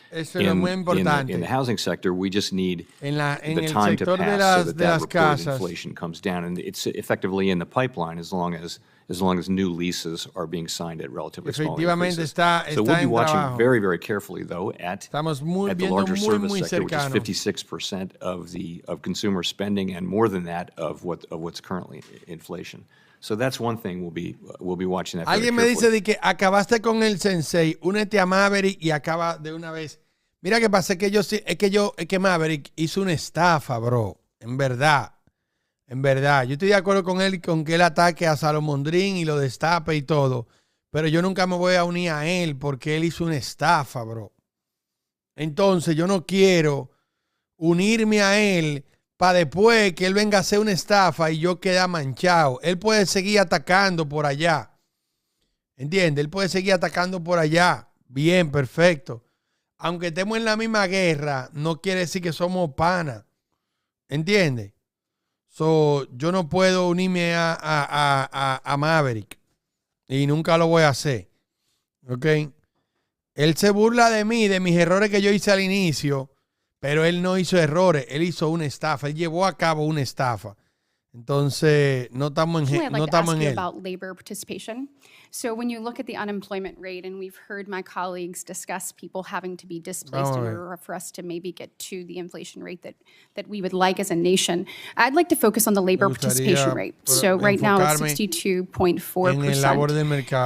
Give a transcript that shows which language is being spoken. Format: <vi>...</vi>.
<en>In the housing sector, we just need the time to pass so that reported inflation comes down, and it's effectively in the pipeline as long as new leases are being signed at relatively small increases. So we'll be watching very, very carefully, though, at the larger service sector, which is 56% of consumer spending and more than that of what's currently inflation. So that's one thing we'll be watching that very carefully.</en> <es>Alguien me dice de que acabaste con el sensei, únete a Maverick y acaba de una vez. Mira que pasa es que Maverick hizo una estafa, bro, en verdad. En verdad, yo estoy de acuerdo con él, con que él ataque a Salomondrín y lo destape y todo, pero yo nunca me voy a unir a él porque él hizo una estafa, bro. Entonces yo no quiero unirme a él para después que él venga a hacer una estafa y yo quede manchado. Él puede seguir atacando por allá. ¿Entiendes? Él puede seguir atacando por allá. Bien, perfecto. Aunque estemos en la misma guerra, no quiere decir que somos panas. ¿Entiendes? So, yo no puedo unirme a Maverick. Y nunca lo voy a hacer. ¿Ok? Él se burla de mí, de mis errores que yo hice al inicio. Pero él no hizo errores. Él hizo una estafa. Él llevó a cabo una estafa. Entonces, no estamos en él.</es> <en>About labor participation. So when you look at the unemployment rate, and we've heard my colleagues discuss people having to be displaced in order for us to maybe get to the inflation rate that we would like as a nation, I'd like to focus on the labor participation rate. So right now it's 62.4%.</en>